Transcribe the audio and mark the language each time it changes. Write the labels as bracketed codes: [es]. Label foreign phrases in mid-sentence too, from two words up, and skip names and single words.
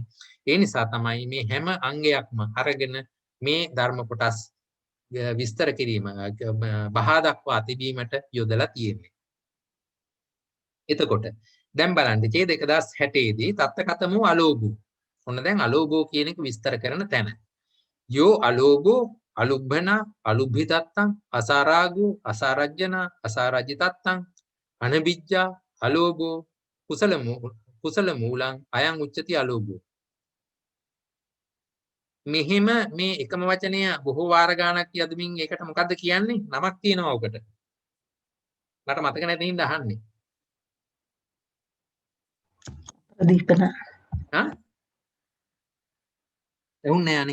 [si] ඒ නිසා තමයි මේ හැම අංගයක්ම අරගෙන මේ ධර්ම කොටස් විස්තර කිරීම බහා දක්වා තිබීමට යොදලා තියෙන්නේ. එතකොට දැන් බලන්න ඡේද 1060 දී [pi] තත්ත්කතමෝ අලෝභෝ. [si] ඔන්න දැන් අලෝභෝ කියන එක විස්තර කරන තැන. [pi] යෝ අලෝභෝ අලුබ්බන අලුබ්බිතත්තං අසාරාගෝ අසාරජ්ජන අසාරජිතත්තං අනබිජ්ජා අලෝභෝ කුසල මූලං අයං උච්චති අලෝභෝ. [si] මෙහෙම මේ එකම වචනය බොහෝ වාර ගානක් යදමින් ඒකට මොකද්ද කියන්නේ? නමක් තියෙනවා උකට. මට මතක නැති හින්දා අහන්නේ. ප්‍රදීපන. එහුන්නේ යන්නේ.